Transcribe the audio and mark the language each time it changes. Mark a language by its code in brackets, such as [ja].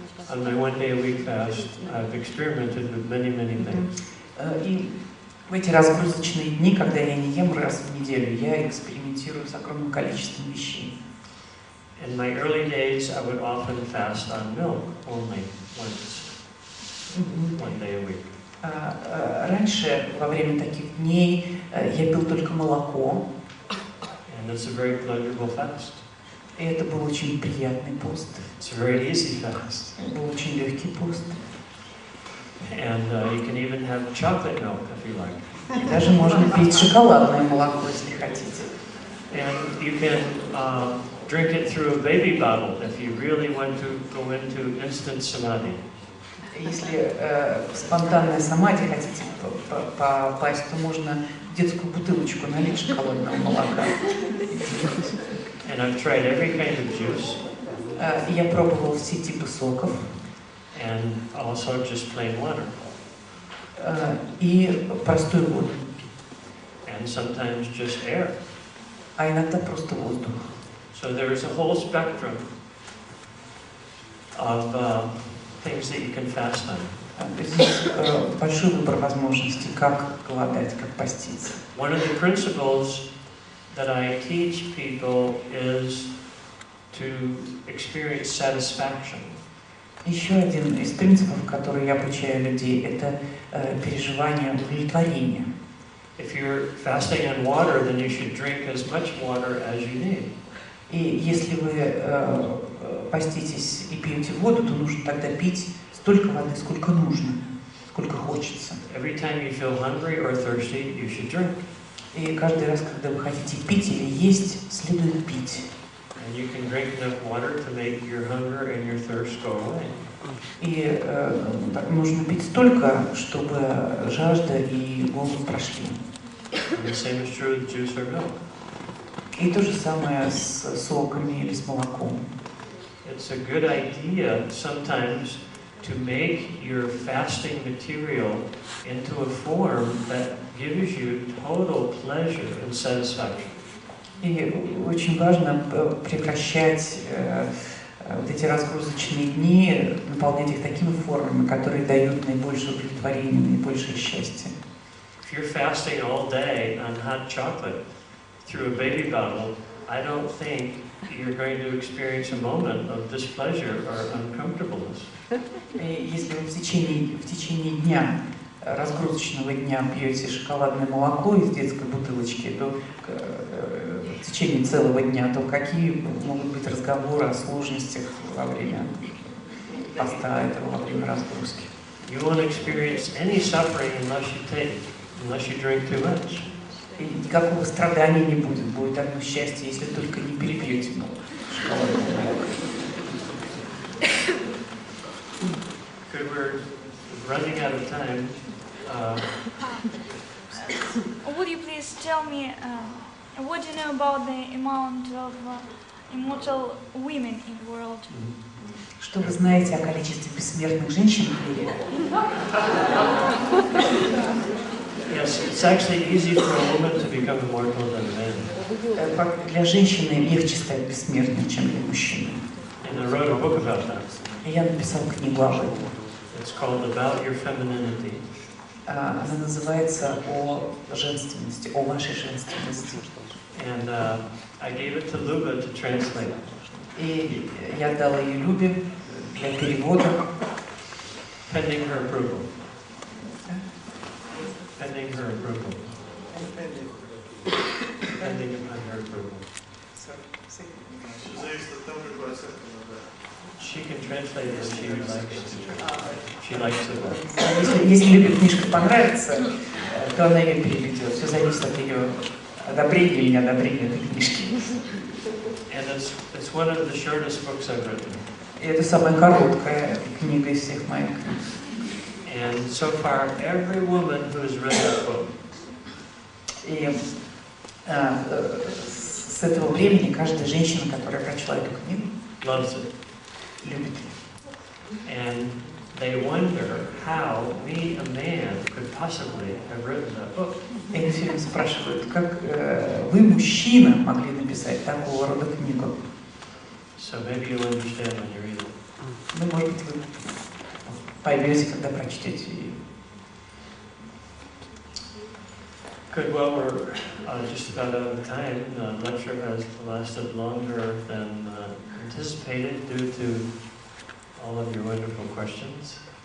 [en] On my 1 day a week fast, I've experimented with many, many things. [ru] И в эти разгрузочные дни, когда я не ем раз в неделю, я экспериментирую с огромным количеством вещей. [en] In my early days, I would often fast on milk only once, 1 day a week. [ru] Раньше, во время таких дней, я пил только молоко. [en] And it's a very pleasurable fast. [ru] И это был очень приятный пост. [en] It's a very easy fast. [ru] Это был очень легкий пост. [en] And you can even have chocolate milk if you like. [ru] И даже можно пить шоколадное молоко, если хотите. [en] And you can drink it through a baby bottle if you really want to go into instant samadhi. [ru] Если в спонтанной самади хотите попасть, то можно в детскую бутылочку налить шоколадного молока. [en] And I've tried every kind of juice. [ru] Я пробовал все типы соков. [en] And also just plain water. [ru] И простую воду. [en] And sometimes just air. [ru] А иногда просто воздух. [en] So there's a whole spectrum of things that you can fast on. [ru] Здесь большой выбор возможностей, как голодать, как поститься. [en] One of the principles that I teach people is to experience satisfaction. [ru] Еще один из принципов, который я обучаю людей, это переживание удовлетворения. [en] If you're fasting on water, then you should drink as much water as you need. [ru] И если вы поститесь и пьете воду, то нужно тогда пить столько воды, сколько нужно, сколько хочется. [en] Every time you feel hungry or thirsty, you should drink. [ru] И каждый раз, когда вы хотите пить или есть, следует пить. [en] And you can drink enough water to make your hunger and your thirst go away. [ru] И нужно пить столько, чтобы жажда и голод прошли. [en] And the same is true with juice or milk. [ru] И то же самое с соками или с молоком. [en] It's a good idea sometimes to make your fasting material into a form that gives you total pleasure and satisfaction. [ru] И очень важно превращать вот эти разгрузочные дни, наполнять их такими формами, которые дают наибольшее удовлетворение, наибольшее счастье. [en] If you're fasting all day on hot chocolate through a baby bottle, I don't think you're going to experience a moment of displeasure or uncomfortableness. [ru] И если вы в течение дня, разгрузочного дня, пьете шоколадное молоко из детской бутылочки, то в течение целого дня, то какие могут быть разговоры о сложностях во время поста этого, во время разгрузки? [en] You won't experience any suffering unless you drink too much. [ru] И никакого страдания не будет. Будет одно счастье, если только не перепьете шоколадное молоко. [en] Good, we're running out of time. Would you please tell me what do you know about the amount of immortal women in the world? [ru] Что вы знаете о количестве бессмертных женщин в мире? [en] Yes, it's actually easy for a woman to become immortal than a man. [ru] Для женщины легче стать бессмертным, чем для мужчины. [en] And I wrote a book about that. [ru] Я написал книгу об этом. [en] It's called About Your Femininity. [ru] Она называется «О женственности», «О вашей женственности». [en] And I gave it to Luba to translate. [ru] И я дала ее Любе для перевода. [en] Pending her approval. Pending her approval. Pending upon her approval. She can translate it if she likes. She likes it. [ru] Если Любе книжка понравится, то она ее переведет. Все зависит от ее одобрения или неодобрения этой книжки. [en] And it's one of the shortest books I've written. [ru] И это самая короткая книга из всех моих книг. [en] And so far, every woman who has read that book. [ru] И с этого времени каждая женщина, которая прочла эту книгу, [en] loves it. [ru] Любит ее. [en] And they wonder how me, a man, could possibly have written that book. [ru] И они все время спрашивают, как вы, мужчина, могли написать такого рода книгу. [en] So maybe you'll understand when you read it. [ru] Ну, может быть, вы поймете, когда прочтете ее. [en] Good. Well, we're just about out of time. The lecture has lasted longer than anticipated due to all of your wonderful questions.